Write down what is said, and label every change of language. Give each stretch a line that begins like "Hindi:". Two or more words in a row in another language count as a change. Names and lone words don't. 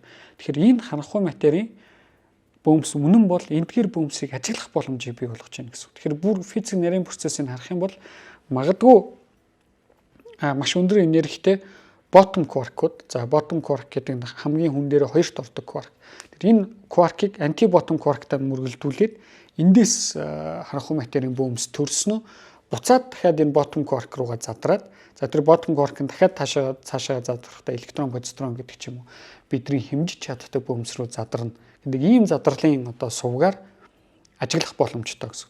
Mongolian: Тэгэхээр энэ ханхуй материйн бөөмс үнэн бол эндгээр бөөмсийг ажиглах боломжийг бий болгож байна гэсэн. Тэгэхээр бүр физик нарийн процессыг харах юм бол магадгүй маш өндөр энергитэй
English: bottom quark-
Mongolian: ууд. За
English: bottom quark
Mongolian: гэдэг нь хамгийн хүн дээр хоёрт ордог quark. Тэр энэ quark-ыг
English: anti-bottom quark-
Mongolian: таар мөргөлдүүлээд эндээс ханхуй материйн бөөмс төрснө. Буцаад дахиад энэ
English: bottom quark
Mongolian: руугаа задраад за тэр
English: bottom quark
Mongolian: нь дахиад цаашаа задрахдаа электрон, позитрон гэдэг ч юм уу бидний хэмжиж чаддаг бөөмс рүү задарна. Гэдэг ийм задрлын одоо сувгаар ажиглах боломжтой гэсэн.